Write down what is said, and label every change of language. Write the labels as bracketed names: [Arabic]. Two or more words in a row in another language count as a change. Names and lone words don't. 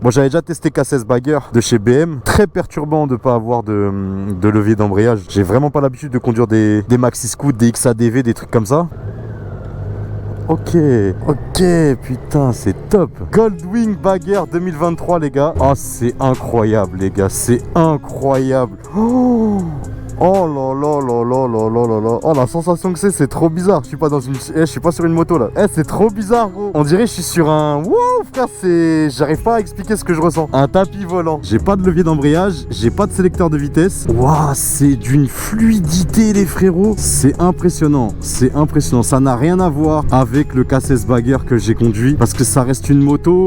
[French] Moi j'avais déjà testé K16 Bagger de chez BM, très perturbant de pas avoir de levier d'embrayage. J'ai vraiment pas l'habitude de conduire des maxi scoots, des XADV, des trucs comme ça. Ok, putain, c'est top. Goldwing Bagger 2023, les gars. Oh, c'est incroyable, les gars, c'est incroyable. Oh là là là là là là là là. Oh, la sensation que c'est trop bizarre. Je suis pas dans une... je suis pas sur une moto là. C'est trop bizarre, gros. On dirait que je suis sur un... Wow, frère, j'arrive pas à expliquer ce que je ressens. Un tapis volant. J'ai pas de levier d'embrayage, j'ai pas de sélecteur de vitesse. Waouh, c'est d'une fluidité, les frérots. C'est impressionnant, c'est impressionnant. Ça n'a rien à voir avec le K16 Bagger que j'ai conduit, parce que ça reste une moto.